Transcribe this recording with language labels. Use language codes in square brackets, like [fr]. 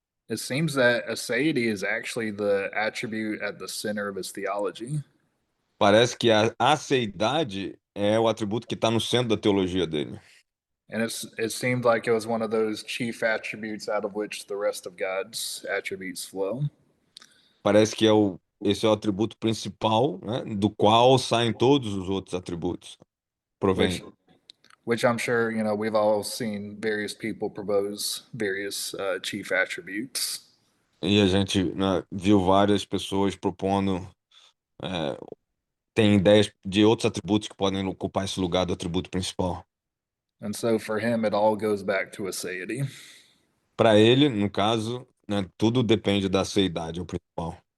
[en] It seems that aseity is actually the attribute at the center of his theology. [pt] Parece que a aceidade é o atributo que está no centro da teologia dele. [en] And it seemed like it was one of those chief attributes out of which the rest of God's attributes flow. [pt] Parece que esse é o atributo principal, né, do qual saem todos os outros atributos. [en] Which, [pt] Provém. [en] which I'm sure you know we've all seen various people propose various chief attributes. [pt] E a gente, né, viu várias pessoas propondo, tem ideias de outros atributos que podem ocupar esse lugar do atributo principal. [en] And so for him, it all goes back to aseity. [pt] Para ele, no caso, né, tudo depende da aceidade, é o principal.